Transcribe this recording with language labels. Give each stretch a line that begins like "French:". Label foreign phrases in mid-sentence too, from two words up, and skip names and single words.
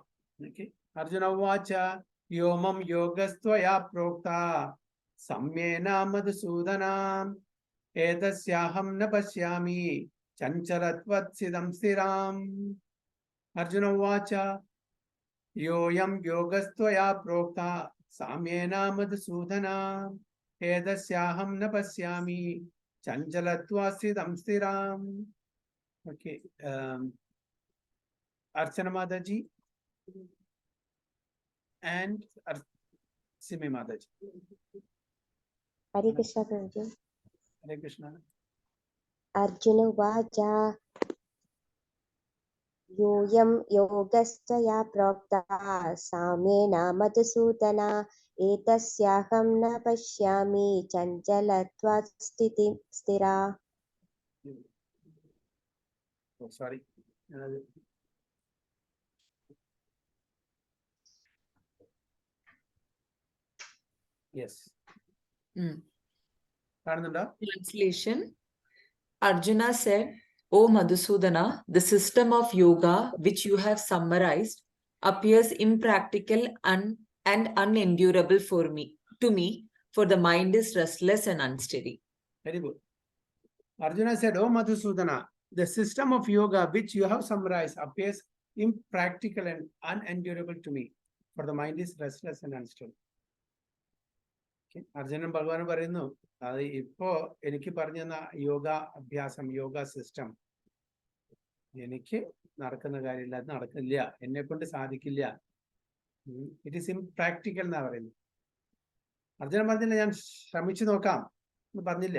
Sanskrit: അർജുന ഉവാച യോമം യോഗസ്ത്വയാ പ്രോക്ത സമ്യേന മധുസൂദനാം ഏതസ്യാഹം ന പശ്യാമി ചഞ്ചലത്വത്സിതം സ്ഥിരാം. അർജുന ഉവാച യോയം യോഗസ്ത്വയാ പ്രോക്ത സാമ്യേന മധുസൂദനാം ഏതസ്യാഹം ന പശ്യാമി ചഞ്ചലത്വത്സിതം സ്ഥിരാം.
English: ഓക്കെ, Archana Mataji and Simi Mataji. Hare Krishna Prabhuji. Hare Krishna.
Sanskrit: अर्जुन वज योयं योगस्तय प्रोक्त समेन मधुसूदन एतस्याहं न पश्यामि चञ्चलत्वात् स्तिति स्तिरा.
English: Oh, sorry. Yes. Translation. Arjuna said, O Madhusudana, the system of yoga which you have summarized appears impractical and unendurable to me, for the mind is restless and unsteady. Very good. Arjuna said, O Madhusudana, the system of yoga which you have summarized appears impractical and unendurable to me, for the mind is restless and unsteady.
Malayalam: അർജുനൻ ഭഗവാൻ പറയുന്നു, അത് ഇപ്പോ എനിക്ക് പറഞ്ഞ യോഗ അഭ്യാസം,
English: yoga system
Malayalam: എനിക്ക് നടക്കുന്ന കാര്യമില്ല, അത് നടക്കില്ല, എന്നെ കൊണ്ട് സാധിക്കില്ല.
English: it is impractical
Malayalam: എന്നാ പറയുന്നത്. അർജുനൻ പറഞ്ഞില്ല ഞാൻ ശ്രമിച്ചു നോക്കാം എന്ന് പറഞ്ഞില്ല.